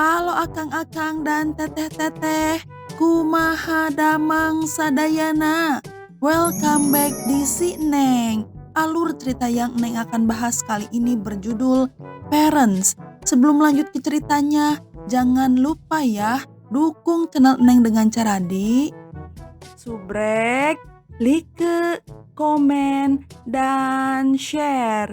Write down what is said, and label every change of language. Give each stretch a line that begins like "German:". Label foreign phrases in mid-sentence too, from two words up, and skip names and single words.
Sundanese: Halo akang-akang dan teteh-teteh, kumaha damang sadayana.
English: Welcome back
Indonesian: di Si Neng. Alur cerita yang Neng akan bahas kali ini berjudul Parents. Sebelum lanjut ke ceritanya, jangan lupa ya dukung channel Neng dengan cara subrek, like, komen, dan share.